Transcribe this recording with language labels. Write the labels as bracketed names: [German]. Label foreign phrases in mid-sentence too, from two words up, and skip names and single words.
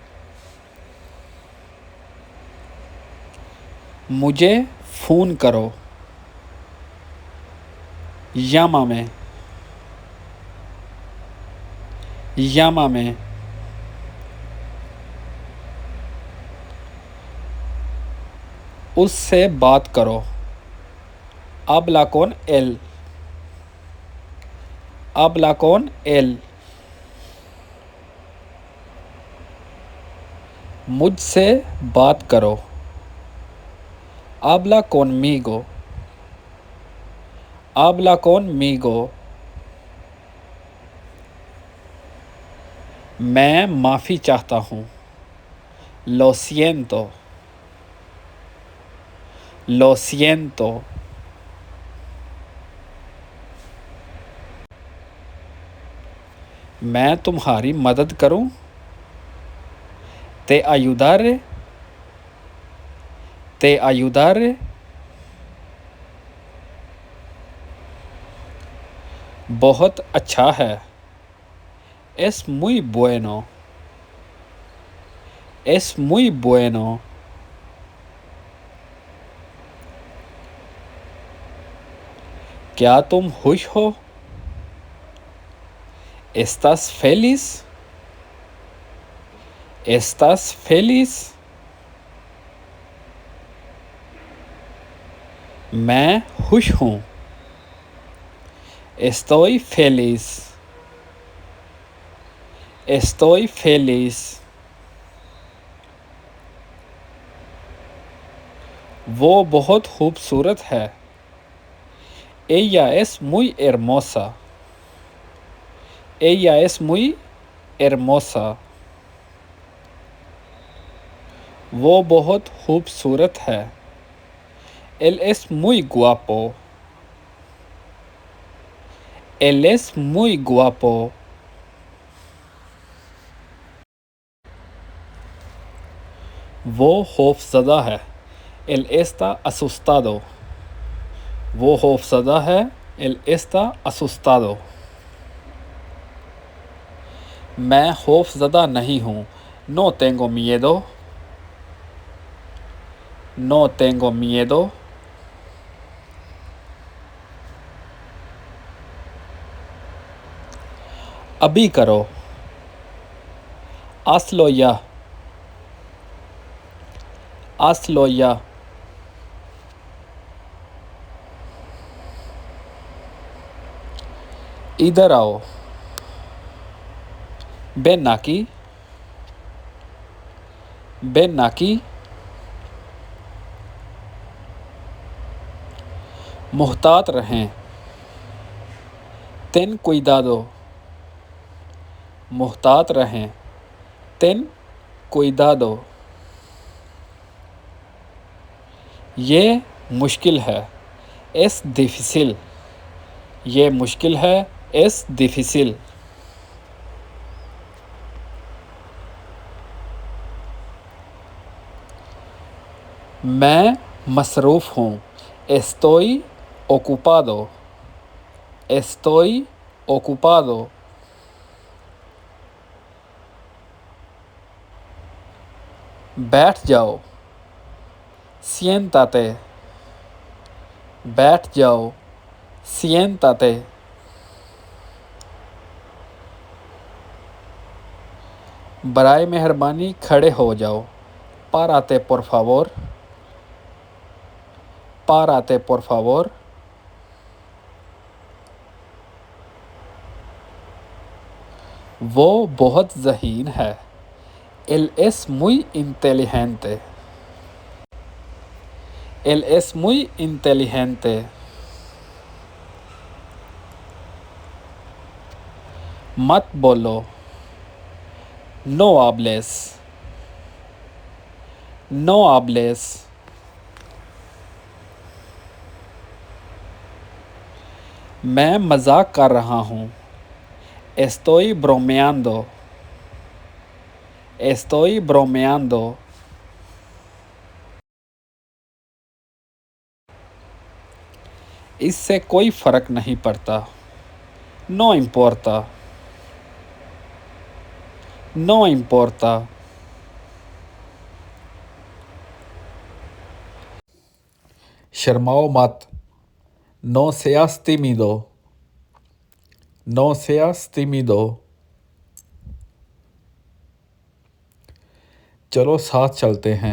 [Urdu] مجھے فون کرو. [Spanish] Llámame. Llámame. [Urdu] اس سے بات کرو. [Spanish] Habla con él. Habla con él. [Urdu] مجھ سے بات کرو. [Spanish] Habla conmigo. Habla conmigo. [Urdu] میں معافی چاہتا ہوں. [Spanish] Lo siento. Lo siento. [Urdu] میں تمہاری مدد کروں. [Spanish] Te ayudaré. Te ayudaré. [Urdu] بہت اچھا ہے. [Spanish] Es muy bueno. Es muy bueno. [Urdu] کیا تم خوش ہو? [Spanish] ¿Estás feliz? ¿Estás feliz? [Urdu] میں خوش ہوں. [Spanish] Estoy feliz. Estoy feliz. [Urdu] وہ بہت خوبصورت ہے. [Spanish] Ella es muy hermosa. Ella es muy hermosa. [Urdu] وہ بہت خوبصورت ہے. [Spanish] Él es muy guapo. Él es muy guapo. [Urdu] وہ خوفزدہ ہے. [Spanish] Él está asustado. [Urdu] وہ خوفزدہ ہے. [Spanish] Él está asustado. [Urdu] میں خوفزدہ نہیں ہوں. [Spanish] No tengo miedo. No tengo miedo. [Urdu] ابھی کرو. [Spanish] Hazlo ya. Hazlo ya. [Urdu] ادھر آؤ. [Spanish] Ven aquí. Ven aquí. [Urdu] محتاط رہیں. [Spanish] Ten cuidado. [Urdu] محتاط رہیں. [Spanish] Ten cuidado. [Urdu] یہ مشکل ہے. [Spanish] Es difícil. [Urdu] یہ مشکل ہے. [Spanish] Es difícil. [Urdu] میں مصروف ہوں. [Spanish] Estoy ocupado. Estoy ocupado. [Urdu] بیٹھ جاؤ. Siéntate. بیٹھ جاؤ. [Spanish] Siéntate. [Urdu] برائے مہربانی کھڑے ہو جاؤ. [Spanish] Párate por favor. Párate por favor. [Urdu] وہ بہت ذہین ہے. [Spanish] Él es muy inteligente. Él es muy inteligente. [Urdu] مت بولو. [Spanish] No hables. No hables. [Urdu] میں مذاق کر رہا ہوں. [Spanish] Estoy bromeando. Estoy bromeando. [Urdu] اس سے کوئی فرق نہیں پڑتا. [Spanish] No importa. No importa. [Urdu] شرماؤ مت. [Spanish] No seas tímido. No seas tímido. [Urdu] چلو ساتھ چلتے ہیں.